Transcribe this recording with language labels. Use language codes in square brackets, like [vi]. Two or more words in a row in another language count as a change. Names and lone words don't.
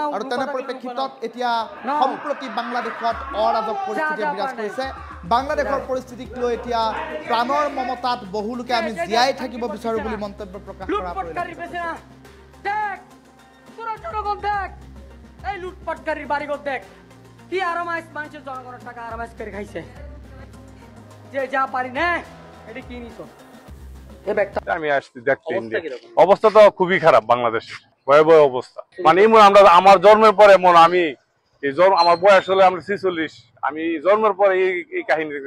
[as] আৰু তেনে পৰিপ্ৰেক্ষিতত এতিয়া সম্প্ৰতি বাংলাদেশত অৰাজক পৰিস্থিতিয়ে বিৰাজ কৰিছে। বাংলাদেশৰ পৰিস্থিতিক লৈ এতিয়া প্ৰাণৰ মমতাত বহু লোকে আমি জীয়াই থাকিব বিচাৰো বুলি মন্তব্য প্ৰকাশ কৰা পৰিলক্ষিত। [bn] এই লুটপাটকারীর বাড়িঘর দেখ, কি আরামাইশ মানুষের জনগণের টাকা আরামাইশ করে খাইছে। যে যা পারি না এটা কি নিত এই ব্যাগটা আমি আসছি দেখতে। অবস্থা তো খুবই খারাপ, বাংলাদেশের ভয়াবহ অবস্থা। মানে এমন আমরা আমার জন্মের পরে আমি আমার বয়স হলে আমরা 46, আমি জন্মের পরে এই কাহিনী দেখছি।